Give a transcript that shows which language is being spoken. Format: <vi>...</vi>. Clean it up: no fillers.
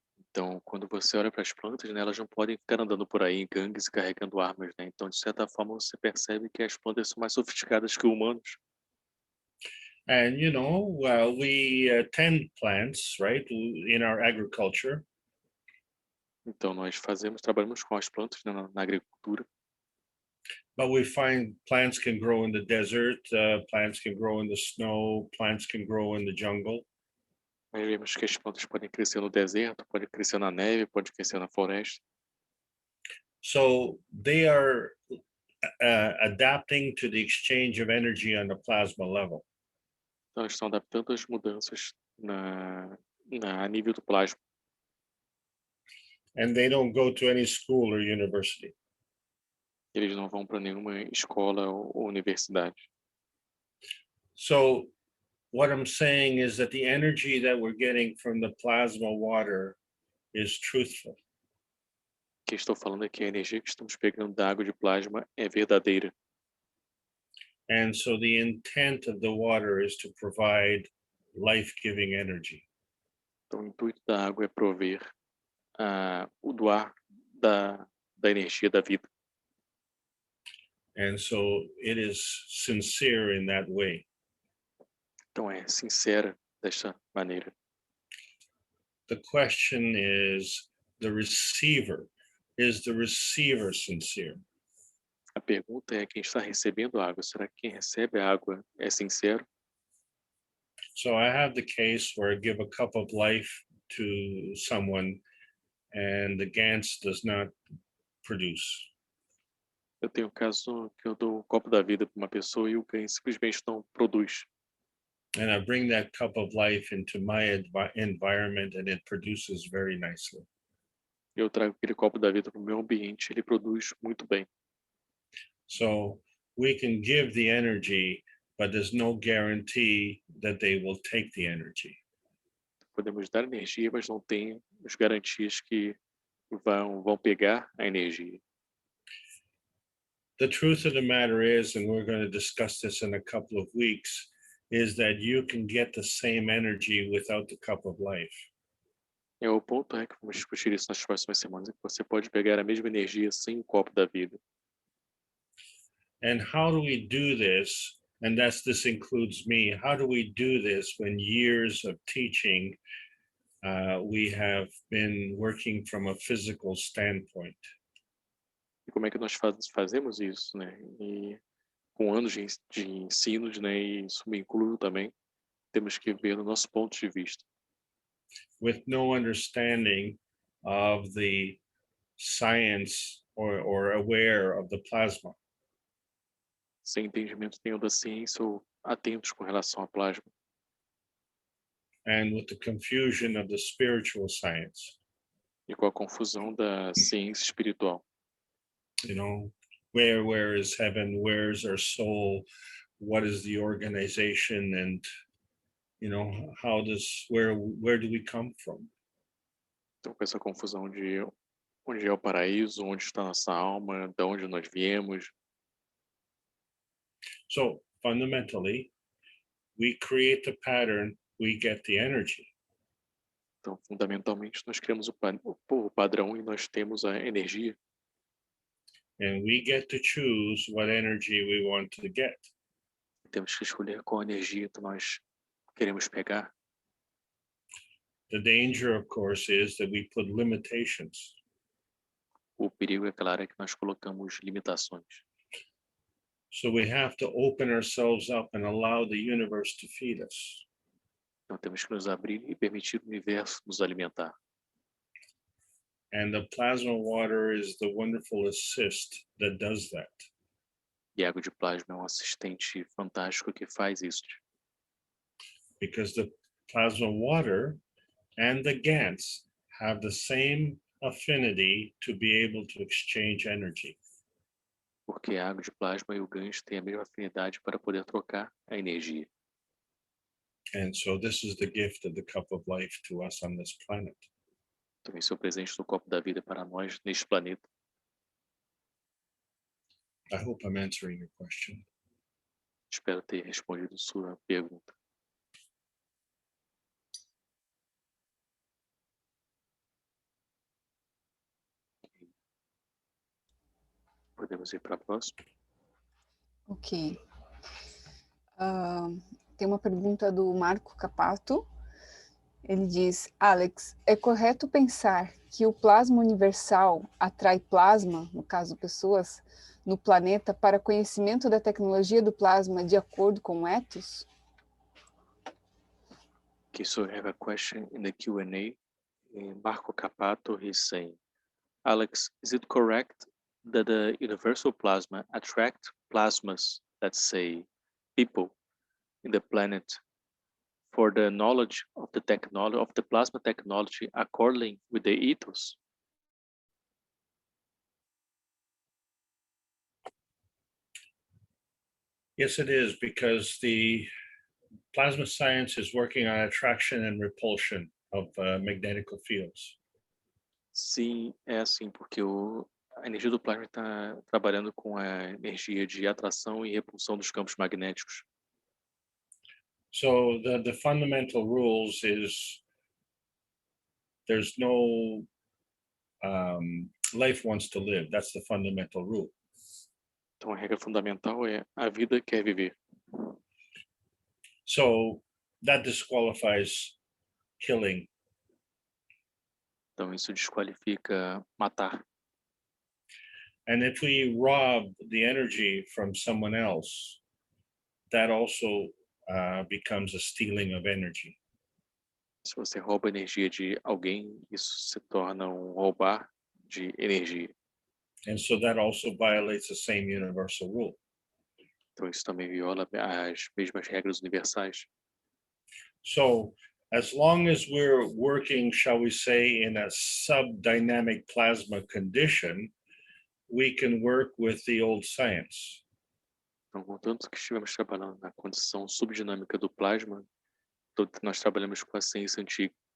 <pt>Então, quando você olha para as plantas, né, elas não podem ficar andando por aí em gangues e carregando armas, né? Então, de certa forma, você percebe que as plantas são mais sofisticadas que humanos.</pt> <en>And, you know, we tend plants, right, in our agriculture.</en> <pt>Então, nós trabalhamos com as plantas, né, na agricultura.</pt> <en>But we find plants can grow in the desert, plants can grow in the snow, plants can grow in the jungle.</en> <pt>Nós vemos que as plantas podem crescer no deserto, podem crescer na neve, podem crescer na floresta.</pt> <en>So they are adapting to the exchange of energy on the plasma level.</en> <pt>Então, elas estão adaptando as mudanças a nível do plasma.</pt> <en>And they don't go to any school or university.</en> <pt>Eles não vão para nenhuma escola ou universidade.</pt> <en>So what I'm saying is that the energy that we're getting from the plasma water is truthful.</en> <pt>O que estou falando é que a energia que estamos pegando da água de plasma é verdadeira.</pt> <en>And so the intent of the water is to provide life-giving energy.</en> <pt>Então, o intuito da água é prover o doar da energia da vida.</pt> <en>And so it is sincere in that way.</en> <pt>Então, é sincera desta maneira.</pt> <en>The question is the receiver. Is the receiver sincere?</en> <pt>A pergunta é quem está recebendo a água. Será que quem recebe a água é sincero?</pt> <en>So I have the case where I give a cup of life to someone and the Gans does not produce.</en> <pt>Eu tenho um caso que eu dou um copo da vida para uma pessoa e o ganho simplesmente não produz.</pt> <en>And I bring that cup of life into my environment and it produces very nicely.</en> <pt>Eu trago aquele copo da vida para o meu ambiente, ele produz muito bem.</pt> <en>So we can give the energy, but there's no guarantee that they will take the energy.</en> <pt>Podemos dar energia, mas não tem as garantias que vão pegar a energia.</pt> <en>The truth of the matter is, and we're going to discuss this in a couple of weeks, is that you can get the same energy without the cup of life.</en> <pt>O ponto é que vamos discutir isso nas próximas semanas, é que você pode pegar a mesma energia sem o copo da vida.</pt> <en>And how do we do this? And this includes me. How do we do this when years of teaching, we have been working from a physical standpoint?</en> <pt>E como é que nós fazemos isso, né? E com anos de ensinos, né? E isso me inclui também, temos que ver no nosso ponto de vista.</pt> <en>With no understanding of the science or aware of the plasma.</en> <pt>Sem entendimento nenhum da ciência ou atentos com relação ao plasma.</pt> <en>And with the confusion of the spiritual science.</en> <pt>E com a confusão da ciência espiritual.</pt> <en>You know, where is heaven? Where is our soul? What is the organization? And, you know, where do we come from?</en> <pt>Então, com essa confusão de onde é o paraíso, onde está nossa alma, de onde nós viemos.</pt> <en>So, fundamentally, we create the pattern, we get the energy.</en> <pt>Então, fundamentalmente, nós criamos o padrão e nós temos a energia.</pt> <en>And we get to choose what energy we want to get.</en> <pt>Temos que escolher qual energia que nós queremos pegar.</pt> <en>The danger, of course, is that we put limitations.</en> <pt>O perigo, é claro, é que nós colocamos limitações.</pt> <en>So we have to open ourselves up and allow the universe to feed us.</en> <pt>Então temos que nos abrir e permitir o universo nos alimentar.</pt> <en>And the plasma water is the wonderful assist that does that.</en> <pt>E a água de plasma é um assistente fantástico que faz isso.</pt> <en>Because the plasma water and the GANs have the same affinity to be able to exchange energy.</en> <pt>Porque a água de plasma e o gancho têm a mesma afinidade para poder trocar a energia.</pt> <en>And so this is the gift of the cup of life to us on this planet.</en> <pt>Então esse é o presente do copo da vida para nós neste planeta.</pt> <en>I hope I'm answering your question.</en> <pt>Espero ter respondido sua pergunta. Podemos ir para a próxima? Ok. Tem uma pergunta do Marco Capato. Ele diz: Alex, é correto pensar que o plasma universal atrai plasma, no caso pessoas, no planeta para conhecimento da tecnologia do plasma de acordo com o ethos?</pt> <en>Okay, so I have a question in the Q&A. Marco Capato, he's saying, Alex, is it correct that the universal plasma attract plasmas, let's say, people in the planet for the knowledge of the technology, of the plasma technology according with the ethos? Yes, it is, because the plasma science is working on attraction and repulsion of magnetical fields.</en> <pt>Sim, é assim, porque a energia do plasma está trabalhando com a energia de atração e repulsão dos campos magnéticos.</pt> <en>So the fundamental rules is there's no life wants to live. That's the fundamental rule.</en> <pt>Então a regra fundamental é a vida quer viver.</pt> <en>So that disqualifies killing.</en> <pt>Então isso desqualifica matar.</pt> <en>And if we rob the energy from someone else, that also becomes a stealing of energy.</en> <pt>Se você rouba a energia de alguém, isso se torna roubar de energia.</pt> <en>And so that also violates the same universal rule.</en> <pt>Então isso também viola as mesmas regras universais.</pt> <en>So as long as we're working, shall we say, in a subdynamic plasma condition, we can work with the old science.</en> <pt>Então, contanto que estivemos trabalhando na condição subdinâmica do plasma, nós trabalhamos com a ciência antiga.</pt>